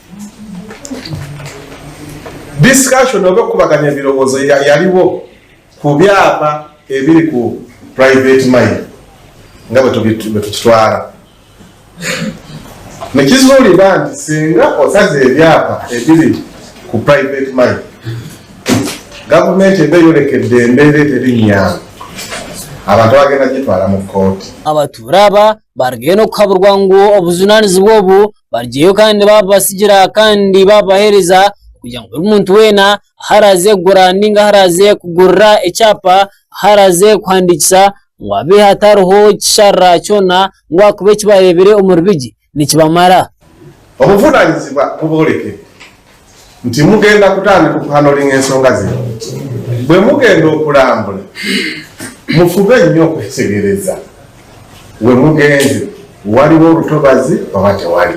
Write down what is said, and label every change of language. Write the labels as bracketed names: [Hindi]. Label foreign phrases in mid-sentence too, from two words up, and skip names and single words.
[Ganda] Discussion oba okubaganya ebirowoozo yaliwo ku byapa ebiri ku [English] private mine [Ganda] nga bwe tukitwala. Nekizuulibwa nti singa osaza ebyapa ebiri ku [English] private mine, [Ganda] gavumenti eba eyolekedde embeera eterinnyanga, abantu bagenda gitwala mu kkooti. [Nyankole] Abatuura aba barigenda okuhaburwa ngu obuvunaanyizibwa obu barijeyo kandi babasigira kandi babaheereza kugira ngu buri muntu weena aharaze kugura ninga aharaze kugurira ekyapa aharaze kuhandikisa ngu abe hatariho kisharra kyona ngu akube kibarebere omu Rubigi nikibamara. [Ganda] Obuvunaanyizibwa bubooleke nti mugenda kutandika okuhanolinga ensonga zino. Bwe mugenda okulambula mufube nnyo okwetegereza we mugenze waliwo olutobazi oba tewali.